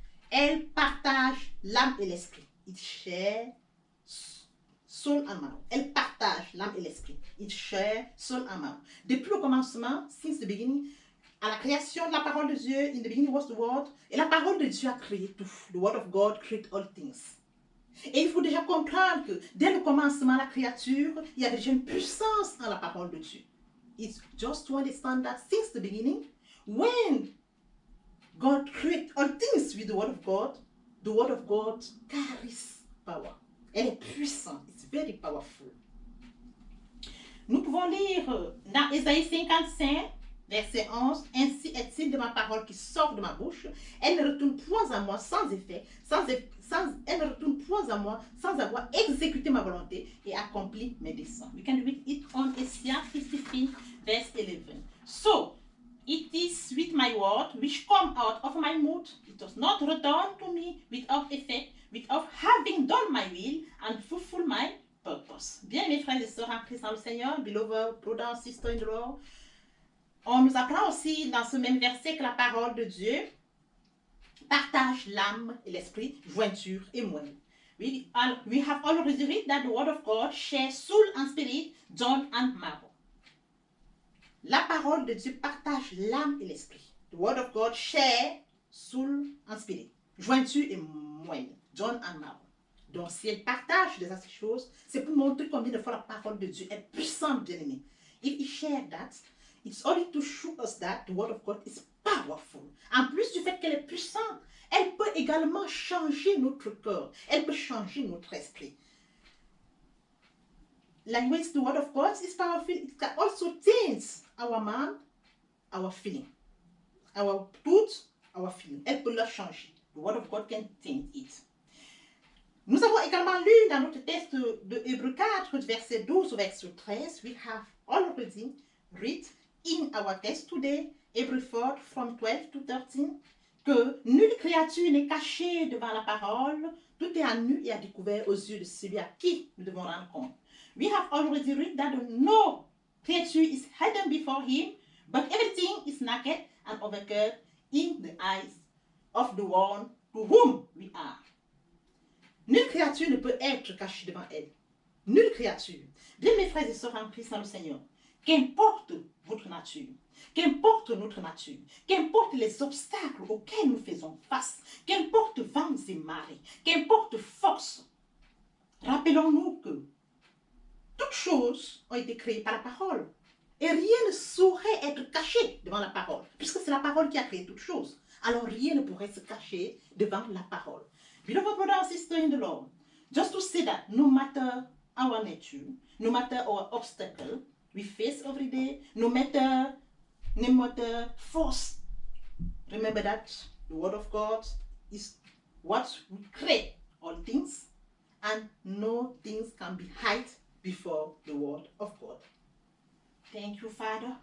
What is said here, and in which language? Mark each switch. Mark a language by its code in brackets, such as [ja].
[fr] Elle partage l'âme et l'esprit. [en] It share soul and marrow. [fr] Elle partage l'âme et l'esprit. [en] It share soul and marrow. [fr] Depuis le commencement, [en] since the beginning, [fr] à la création de la parole de Dieu, [en] in the beginning was the word, [fr] et la parole de Dieu a créé tout. [en] The word of God created all things. [fr] Et il faut déjà comprendre que dès le commencement de la créature, il y avait déjà une puissance dans la parole de Dieu. [en] It's just to understand that since the beginning, when God created all things with the word of God carries power. [fr] Elle est puissante. [en] It's very powerful. [fr] Nous pouvons lire dans Ésaïe 55, verset 11, « Ainsi est-il de ma parole qui sort de ma bouche, elle ne retourne point à moi sans effet, elle ne retourne point à moi sans avoir exécuté ma volonté et accompli mes desseins. » [en] We can read it on Isaiah 55, verse 11. So, it is with my word which come out of my mouth, it does not return to me without effect, without having done my will and fulfill my purpose. [fr] Bien, mes frères et sœurs en Christ dans le Seigneur, [en] beloved brother and sister in the Lord, [fr] on nous apprend aussi dans ce même verset que la parole de Dieu partage l'âme et l'esprit, jointure et moelle. [en] We have already read that the word of God shares soul and spirit, joint and marrow. [fr] La parole de Dieu partage l'âme et l'esprit. [en] The word of God shares soul and spirit, [fr] jointure et moelle, [en] joint and marrow. [fr] Donc, si elle partage de ces choses, c'est pour montrer combien de fois la parole de Dieu est puissante, bien aimé. [en] If he shared that, it's only to show us that the word of God is powerful. [fr] En plus du fait qu'elle est puissante, elle peut également changer notre cœur. Elle peut changer notre esprit. [en] Likewise, the word of God is powerful. It can also change our mind, our feeling, our thoughts, our feeling. [fr] Elle peut le changer. [en] The word of God can change it. [fr] Nous avons également lu dans notre texte de Hébreux 4, verset 12 au verset 13, [en] we have already read in our text today, Hébreux 4, from 12 to 13, [fr] que nulle créature n'est cachée devant la parole, tout est à nu et à découvert aux yeux de celui à qui nous devons rendre compte. [en] We have already read that no creature is hidden before him, but everything is naked and uncovered in the eyes of the one to whom we are. [fr] Nulle créature ne peut être cachée devant elle. Nulle créature. Bien, mes frères et sœurs en Christ dans le Seigneur, qu'importe votre nature, qu'importe notre nature, qu'importe les obstacles auxquels nous faisons face, qu'importe vents et marées, qu'importe force, rappelons-nous que toutes choses ont été créées par la parole. Et rien ne saurait être caché devant la parole, puisque c'est la parole qui a créé toutes choses. Alors rien ne pourrait se cacher devant la parole. [en] Beloved brother and sister in the Lord, just to say that no matter our nature, no matter our obstacle we face every day, no matter force, remember that the word of God is what we create all things, and no things can be hid before the word of God. Thank you, Father.